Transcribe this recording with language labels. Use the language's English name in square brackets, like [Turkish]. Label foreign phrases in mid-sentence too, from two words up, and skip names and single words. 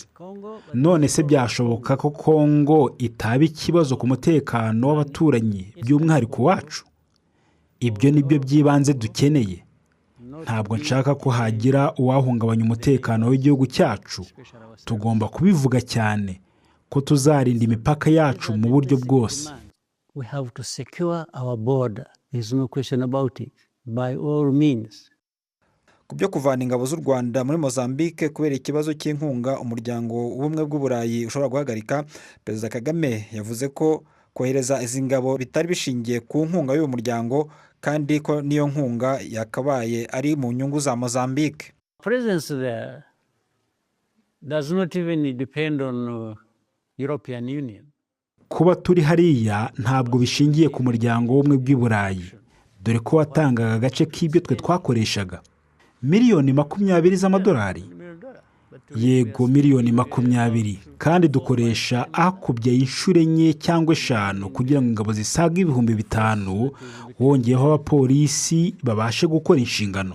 [Kinyarwanda] None se byashoboka ko Congo itaba ikibazo ku mutekano w'abaturanyi by'umwihariko wacu? Ibyo nibyo by'ibanze dukeneye. Ntabwo nshaka ko hagira uwahungabanya umutekano w'igihugu cyacu. Tugomba kubivuga cyane ko tuzarinda imipaka yacu mu buryo bwose. [English] We have to secure our border. There's no question about it. By all means. [Kinyarwanda] ku byo kuvana ingabo z'u Rwanda muri Mozambique kubera ikibazo cy'inkunga umuryango w'ubumwe bw'uburayi ushobora guhagarika, Perezida Kagame yavuze ko kohereza izi ngabo bitari bishingiye ku nkunga y'uyu muryango kandi ko niyo nkunga yakabaye ari mu nyungu za Mozambique. [English] Presence there does not even depend on European Union. [Kinyarwanda] kuba turi hariya ntabwo bishingiye ku muryango w'ubumwe bw'i Burayi, dore ko watangaga agace k'ibyo twe twakoreshaga miliyoni 20 z'amadolari. Yego, miliyoni 20, kandi dukoresha akubye inshuro 4 cyangwa 5 kugira ngo ingabo zisaga 5,000 wongeyeho abapolisi babashe gukora inshingano.